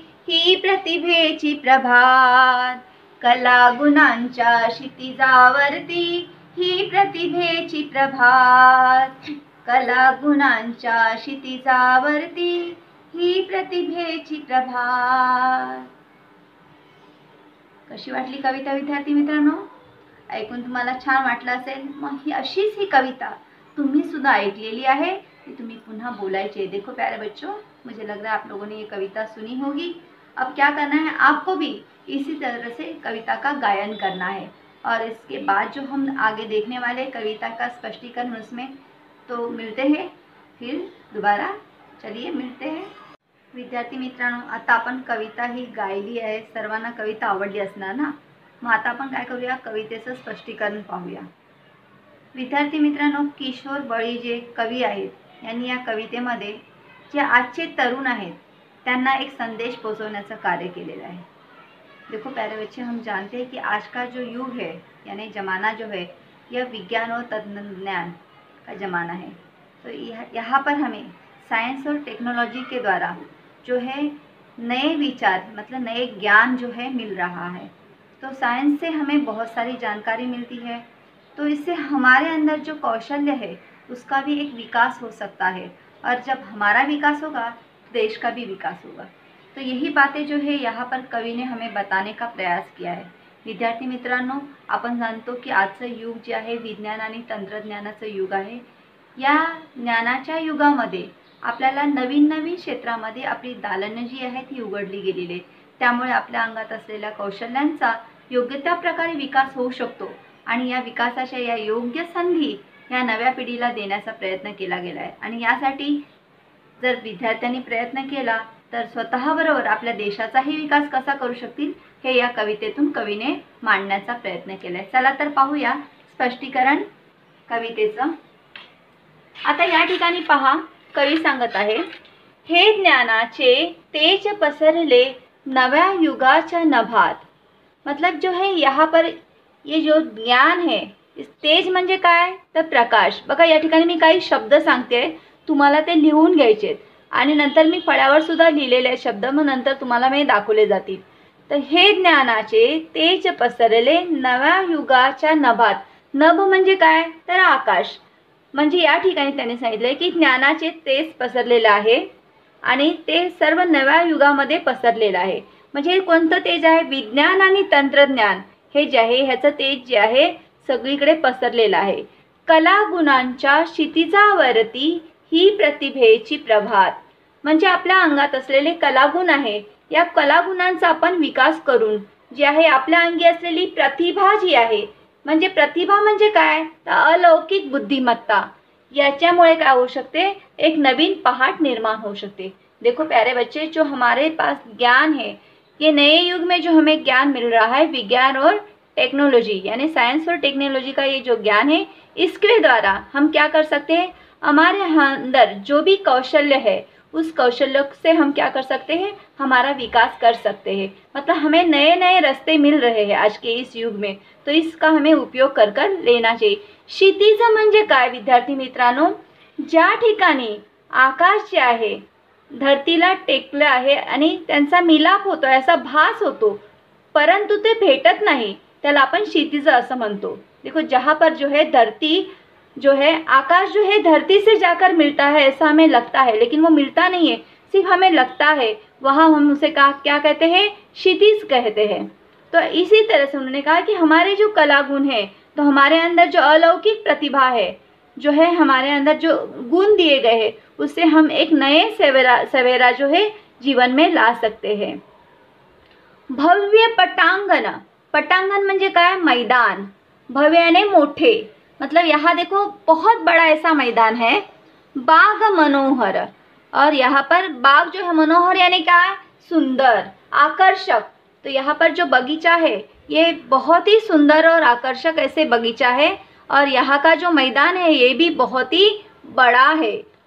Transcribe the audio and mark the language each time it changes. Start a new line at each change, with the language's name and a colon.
Marathi: ही प्रतिभेची प्रभात कला गुणांच्या क्षितिजावरती ही प्रतिभेची प्रभात कला गुणांच्या क्षितिजावरती ही प्रतिभेची प्रभात। कशी वाटली कविता विद्यार्थी मित्रांनो? ऐकून तुम्हाला छान वाटलं असेल। मग अशीच ही कविता तुम्ही सुद्धा ऐकलेली
Hindi: है कि
Marathi: तुम्ही पुनः बोलायचे।
Hindi: देखो प्यारे बच्चों, मुझे लग रहा है आप लोगों ने ये कविता सुनी होगी। अब क्या करना है, आपको भी इसी तरह से कविता का गायन करना है और इसके बाद जो हम आगे देखने वाले कविता का स्पष्टीकरण उसमें तो मिलते हैं फिर दोबारा। चलिए मिलते हैं।
Marathi: विद्यार्थी मित्रांनो, आता आपण कविता ही गायली आहे, सर्वांना कविता आवडली असणार ना। मग आता आपण काय करूया, कवितेचं स्पष्टीकरण पाहूया। विद्यार्थी मित्रांनो, किशोर बळी जे कवी आहेत यांनी या कवितेमध्ये जे आजचे तरुण आहेत त्यांना एक संदेश पोहोचवण्याचं कार्य केलेलं आहे।
Hindi: देखो प्यारे बच्चे, हम जानते हैं कि आज का जो युग है यानी ज़माना जो है यह विज्ञान और तंत्रज्ञान का ज़माना है। तो यहाँ पर हमें साइंस और टेक्नोलॉजी के द्वारा जो है नए विचार मतलब नए ज्ञान जो है मिल रहा है। तो साइंस से हमें बहुत सारी जानकारी मिलती है, तो इससे हमारे अंदर जो कौशल्य है उसका भी एक विकास हो सकता है और जब हमारा विकास होगा तो देश का भी विकास होगा। तो यही बातें जो है यहाँ पर कवि ने हमें बताने का प्रयास किया है।
Marathi: विद्यार्थी मित्रांनो, आपण जाणतो की आजचं युग जे आहे विज्ञान आणि तंत्रज्ञानाचं युग आहे। या ज्ञानाच्या युगामध्ये आपल्याला नवीन नवीन क्षेत्रामध्ये आपली दालनं जी आहेत ती उघडली गेलेली आहेत। त्यामुळे आपल्या अंगात असलेल्या कौशल्यांचा योग्य त्या प्रकारे विकास होऊ शकतो आणि या विकासाच्या या योग्य संधी या नव्या पिढीला देण्याचा प्रयत्न केला गेला आहे। आणि यासाठी जर विद्यार्थ्यांनी प्रयत्न केला तर स्वतःबरोबर आपल्या देशाचाही विकास कसा करू शकतील हे या कवितेतून कवीने मांडण्याचा प्रयत्न केलाय। चला तर पाहूया स्पष्टीकरण कवितेचं। आता या ठिकाणी पहा, कवी सांगत आहे, हे ज्ञानाचे तेज पसरले नव्या युगाच्या नभात।
Hindi: मतलब जो है यहाँ पर ये जो ज्ञान है, इस तेज
Marathi: म्हणजे काय तर प्रकाश। बघा या ठिकाणी मी काही शब्द सांगते, तुम्हाला ते लिहून घ्यायचे आणि नंतर मी फळ्यावर सुद्धा लिहिलेले शब्द मग नंतर तुम्हाला मी दाखवले जातील। तर हे ज्ञानाचे तेज पसरले नव्या युगाच्या नभात। नभ म्हणजे काय तर आकाश। म्हणजे या ठिकाणी त्यांनी सांगितले की ज्ञानाचे तेज पसरलेले आहे आणि ते सर्व नव्या युगामध्ये पसरलेलं आहे। म्हणजे कोणतं तेज आहे, विज्ञान आणि तंत्रज्ञान हे जे आहे ह्याचं तेज जे आहे सगळीकडे पसरलेलं आहे। कला गुणांच्या क्षितिजावरती ही प्रतिभेची प्रभात। म्हणजे आपल्या अंगात असलेले कलागुण आहे, या कलागुणांचा आपण विकास करून जे आहे आपल्या अंगी असलेली प्रतिभा जी आहे, म्हणजे प्रतिभा म्हणजे काय तर अलौकिक बुद्धिमत्ता, याच्यामुळे काय होऊ शकते एक नवीन पहाट निर्माण हो सकते।
Hindi: देखो प्यारे बच्चे, जो हमारे पास ज्ञान है, ये नए युग में जो हमें ज्ञान मिल रहा है विज्ञान और टेक्नोलॉजी यानी साइंस और टेक्नोलॉजी का ये जो ज्ञान है, इसके द्वारा हम क्या कर सकते हैं, हमारे अंदर जो भी कौशल्य है उस कौशल्य से हम क्या कर सकते हैं, हमारा विकास कर सकते हैं। मतलब हमें नए नए रास्ते मिल रहे हैं आज के इस युग में, तो इसका हमें उपयोग कर कर लेना चाहिए।
Marathi: क्षितिज म्हणजे काय विद्यार्थी मित्रांनो, ज्या ठिकाणी आकाश जे आहे धरतीला टेकलं आहे आणि त्यांचा मिलाप होतो असा भास होतो, परंतु ते भेटत नाही, त्याला आपण क्षितिज असं म्हणतो।
Hindi: देखो जहाँ पर जो है धरती जो है आकाश जो है धरती से जाकर मिलता है ऐसा हमें लगता है, लेकिन वो मिलता नहीं है, सिर्फ हमें लगता है। वहाँ हम उसे क्या कहते हैं, क्षितिज कहते हैं। तो इसी तरह से उन्होंने कहा कि हमारे जो कला गुण है, तो हमारे अंदर जो अलौकिक प्रतिभा है, जो है हमारे अंदर जो गुण दिए गए हैं, उससे हम एक नए सवेरा जो है जीवन में ला सकते हैं।
Marathi: भव्य पटांगण, पटांगण म्हणजे काय, मैदान।
Hindi: भव्य यानी मोठे, मतलब यहाँ देखो बहुत बड़ा ऐसा मैदान है। बाग मनोहर, और यहाँ पर बाग जो है मनोहर यानी क्या है, सुंदर, आकर्षक। तो यहाँ पर जो बगीचा है ये बहुत ही सुंदर और आकर्षक ऐसे बगीचा है, और यहाँ का जो मैदान है ये भी बहुत ही बड़ा है।